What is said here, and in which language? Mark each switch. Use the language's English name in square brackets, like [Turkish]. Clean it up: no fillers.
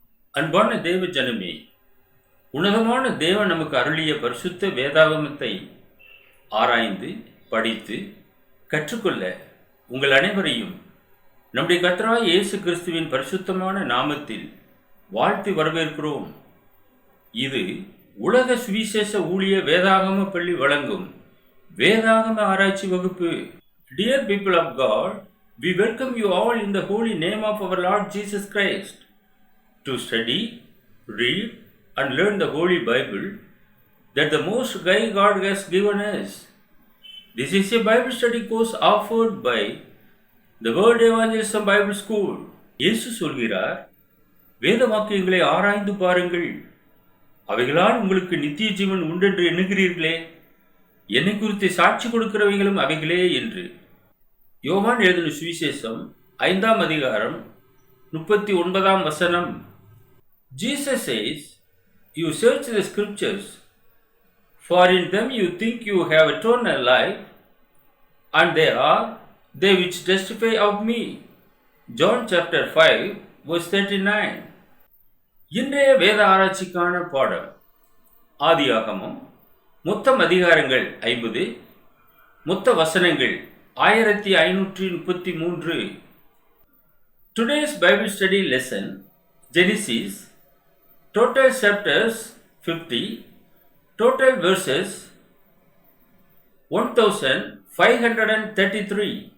[Tamil] அன்பான தேவ ஜனமே, உன்னதமான தேவன் நமக்கு அருளிய பரிசுத்த வேதாகமத்தை ஆராய்ந்து படித்து கற்றுக்கொள்ள உங்கள் அனைவரையும் நம்முடைய கர்த்தராகிய இயேசு கிறிஸ்துவின் பரிசுத்தமான நாமத்தில் வாழ்த்து வரவேற்கிறோம். இது உலக சுவிசேஷ ஊழிய வேதாகம பள்ளி வழங்கும் வேதாகம ஆராய்ச்சி வகுப்பு. [English] Dear people of God, we welcome you all in the holy name of our Lord Jesus Christ to study, read and learn the Holy Bible that the Most High God has given us. This is a Bible study course offered by the Word Evangelism Bible School. [Tamil] இயேசு சொல்கிறார், வேத வாக்கியங்களை ஆராய்ந்து பாருங்கள், அவைகளால் உங்களுக்கு நித்திய ஜீவன் உண்டென்று எண்ணுகிறீர்களே, என்னை குறித்து சாட்சி கொடுக்கிறவைகளும் அவைகளே என்று. யோவான் எழுதின சுவிசேஷம் 5ஆம் அதிகாரம் 39ஆம் வசனம். [English] Jesus says, "You search the scriptures, for in them you think you have eternal life, and they are they which testify of me." John chapter 5 verse 39. [Tamil] இன்றைய வேத ஆராய்ச்சிக்கான பாடம் ஆதியாகமம். மொத்தம் அதிகாரங்கள் 50, மொத்த வசனங்கள் 1533. [English] Today's Bible study lesson, Genesis, total chapters 50, total verses 1533.